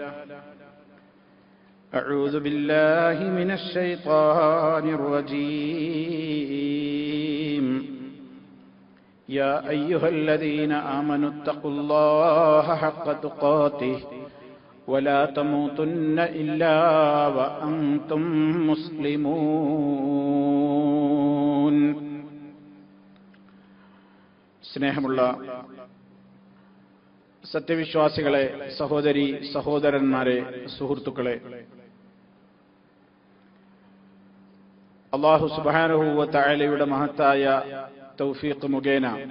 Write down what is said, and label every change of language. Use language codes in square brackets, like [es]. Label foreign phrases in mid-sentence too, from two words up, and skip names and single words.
[ar] أعوذ بالله من الشيطان الرجيم. يا أيها الذين آمنوا اتقوا الله حق تقاته ولا تموتن إلا وأنتم مسلمون. [ml] സ്നേഹമുള്ള സത്യവിശ്വാസികളെ, സഹോദരി സഹോദരന്മാരെ, സുഹൃത്തുക്കളെ, [ar] الله سبحانه و [ml] തആലയുടെ മഹത്തായ തൗഫീഖ് മുഖേന